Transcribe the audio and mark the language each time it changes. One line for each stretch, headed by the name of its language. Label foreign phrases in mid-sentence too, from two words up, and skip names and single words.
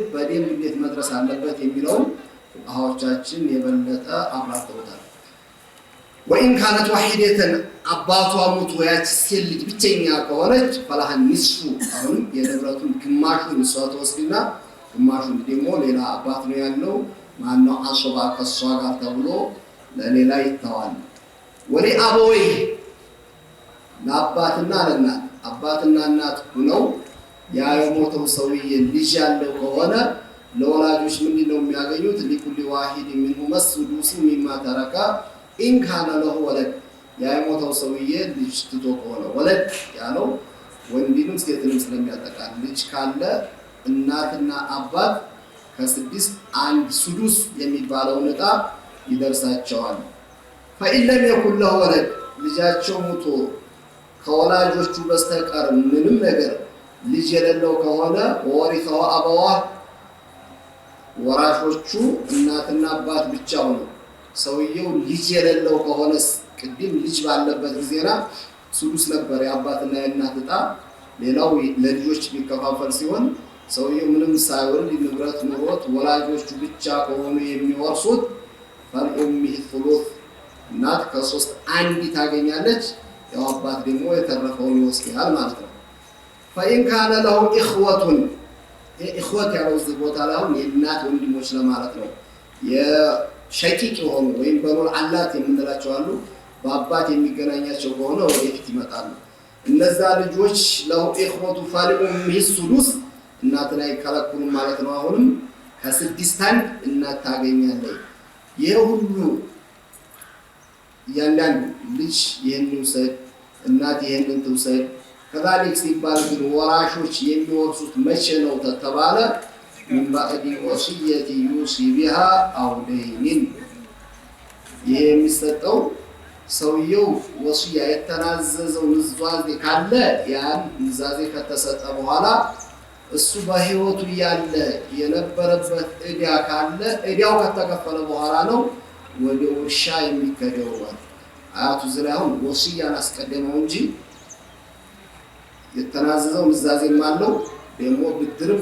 Amharic: በደም እንዴት መድረስ አለበት የሚለው ፉቃዎቻችን የበለጠ አብራርተውታል።
Arabic: وإن كانت واحدة
Amharic: አባቷ ሞቶ ያች ሴት ልጅ ብቸኛ ከሆነች
Arabic: فلها النصف
Amharic: አሁን የንብረቱን ግማሹን እሷ ትወስድና ግማሹን ደግሞ ሌላ አባት ነው ያለው ማነው አሶባ ከሷ ጋር ተብሎ ለሌላ ይተዋል።
Arabic: ولأبويه
Amharic: ለአባትና ለእናት አባትና እናት ሆነው ያ የሞተው ሰውዬ ልጅ ያለው ከሆነ ለወላጆች ምንድነው የሚያገኙት?
Arabic: لكل واحد منهم السدس مما ترك إن كان له ولد
Amharic: ያ የሞተው ሰውዬ ልጅ ትቶ ከሆነ ወለድ ያለው ወንድንም ሴትንም ስለሚያጠቃል ልጅ ካለ እናትና አባት ከስድስት አንድ ሱዱስ የሚባለው ዕጣ ይደርሳቸዋል።
Arabic: فإن لم يكن له ولد
Amharic: ልጃቸው ሞቶ ከወላጆቹ በስተቀር ምንም ነገር ልጅ የሌለው ከሆነ
Arabic: وورثه أبواه
Amharic: ወራሾቹ እናትና አባት ብቻ ሆነው ሰውየው ልጅ የሌለው ከሆነ ቅድም ልጅ ባለበት ጊዜና ሱዱስ ነበር የአባትና የእናት ዕጣ ሌላው ለልጆች የሚከፋፈል ሲሆን ሰውየው ምንም ሳይወልድ ንብረት ኑሮት ወላጆቹ ብቻ ከሆኑ የሚወርሱት
Arabic: فلأمه ثلث
Amharic: እናት ከሶስት አንድ ታገኛለች። ያው አባት ደግሞ የተረፈውን ይወስዳል ማለት ነው።
Arabic: فإن كان له إخوة إخوة
Amharic: ያለው እዚህ ቦታ ላይ አሁን የእናት ወንድሞች ለማለት ነው። የሸቂቅ የሆኑ ወይም በኑል አላት የምንላቸው አሉ። በአባት የሚገናኛቸው ከሆነ ወደፊት ይመጣሉ። እነዛ ልጆች
Arabic: له إخوة فلأمه السدس
Amharic: እናትን አይከለክሉም ማለት ነው። አሁንም ከስድስት አንድ እናት ታገኛለች። ይሄ ሁሉ ያንዳንዱ ልጅ ይሄንን ይውሰድ እናት ይሄንን ትውሰድ ከዛሊክ ሲባል ግን ወራሾች የሚወርሱት መቼ ነው ተተባለ
Arabic: من بعد وصية يوصي بها أو دين
Amharic: ይሄ የሚሰጠው ሰውየው ወሲያ የተናዘዘው ንዛዜ ካለ ያን ንዛዜ ከተሰጠ በኋላ እሱ በህይወቱ ያለ የነበረበት ዕዳ ካለ ዕዳው ከተከፈለ በኋላ ነው ወደ ውርሻ የሚከደው። አያቱ ዝራውን ወሲያን አስቀደመው እንጂ የተናዘዘው ንዛዜም አለው ደግሞ ብድርም